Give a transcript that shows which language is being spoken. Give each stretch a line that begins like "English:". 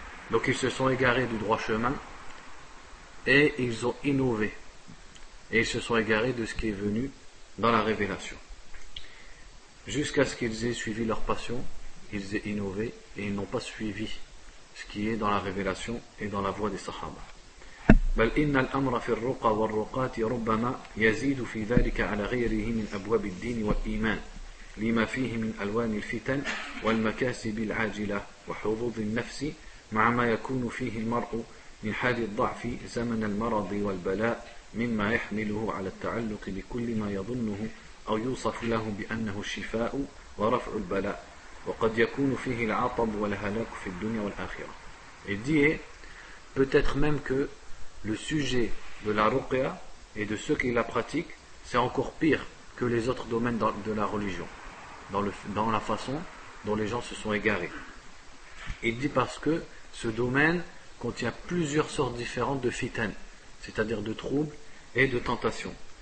French: Donc ils se sont égarés du droit chemin et ils ont innové et ils se sont égarés de ce qui est venu dans la révélation jusqu'à ce qu'ils aient suivi leur passion, ils aient innové et ils n'ont pas suivi ce qui est dans la révélation et dans la voie des sahaba.
Arabic: بل إن الأمر في الرقى والرقات ربما يزيد في ذلك على غيره من أبواب الدين والإيمان لما فيه من ألوان الفتن والمكاسب العاجلة وحظوظ النفس مع ما يكون فيه المرء من حال الضعف زمن المرض والبلاء مما يحمله على التعلق بكل ما يظنه أو يوصف له بأنه الشفاء ورفع البلاء وقد يكون فيه العطب والهلاك في الدنيا والآخرة.
French: Il dit peut-être même que le sujet de la ruqya et de ceux qui la pratiquent c'est encore pire que les autres domaines de la religion, dans la façon dont les gens se sont égarés. Il dit parce que ce domaine contient plusieurs sortes différentes de fitan, c'est-à-dire de troubles et de tentations.